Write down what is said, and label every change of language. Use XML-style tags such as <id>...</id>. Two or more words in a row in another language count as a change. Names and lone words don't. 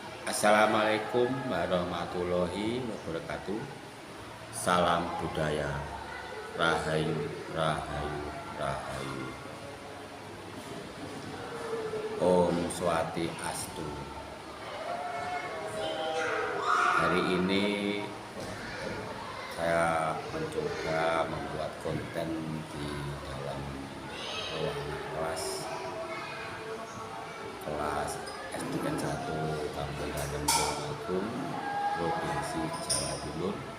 <ar>Assalamualaikum warahmatullahi wabarakatuh.</ar> <id>Salam budaya. Rahayu, rahayu, rahayu. Om Swastiastu. Hari ini saya mencoba membuat konten di dalam ruangan kelas SDN 1 Kabupaten Tulungagung, Provinsi Jawa Timur.</id>